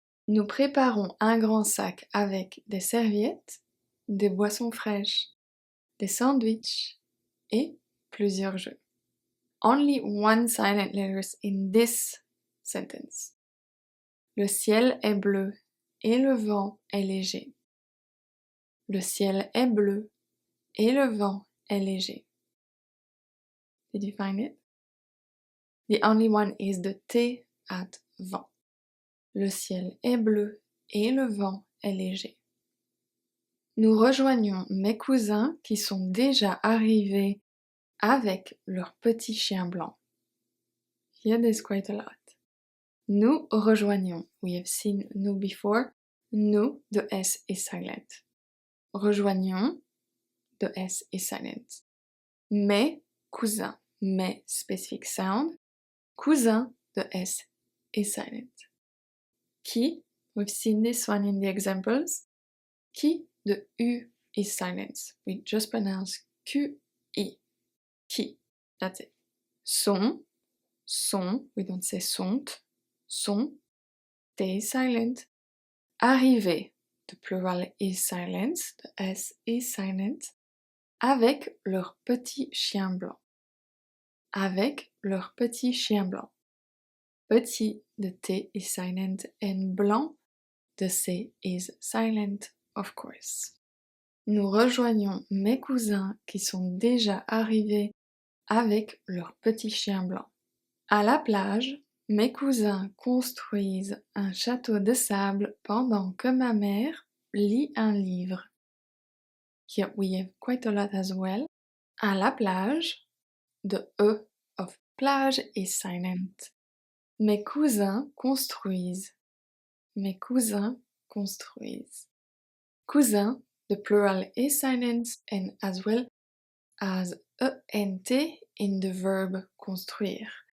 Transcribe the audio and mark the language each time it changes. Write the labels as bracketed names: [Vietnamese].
[French] Nous préparons un grand sac avec des serviettes, des boissons fraîches, des sandwichs et plusieurs jeux. [English] Only one silent letter in this sentence. [French] Le ciel est bleu et le vent est léger. Le ciel est bleu et le vent est léger. [English] Did you find it? The only one is the T at vent. [French] Le ciel est bleu et le vent est léger. Nous rejoignons mes cousins qui sont déjà arrivés avec leur petit chien blanc. [English] Here there's quite a lot. [French] Nous rejoignons. [English] We have seen nous before. Nous, the S is silent. Rejoignons, the S is silent. [French] Mes cousins. [English] Mes specific sound. Cousin, the S is silent. Qui, we've seen this one in the examples. Qui, the U is silent. We just pronounce Q-I. Qui, that's it. Sont, we don't say sont. Sont, T is silent. Arrivé, the plural is silent. The S is silent. [French] Avec leur petit chien blanc. Avec leur petit chien blanc. [English] Petit, the T is silent, and blanc, the C is silent, of course. [French] Nous rejoignons mes cousins qui sont déjà arrivés avec leur petit chien blanc. À la plage, mes cousins construisent un château de sable pendant que ma mère lit un livre. [English] Here we have quite a lot as well. [French] À la plage, [English] the E of plage is silent. [French] Mes cousins construisent. Mes cousins construisent. [English] Cousin, the plural is silent and as well as ENT in the verb construire.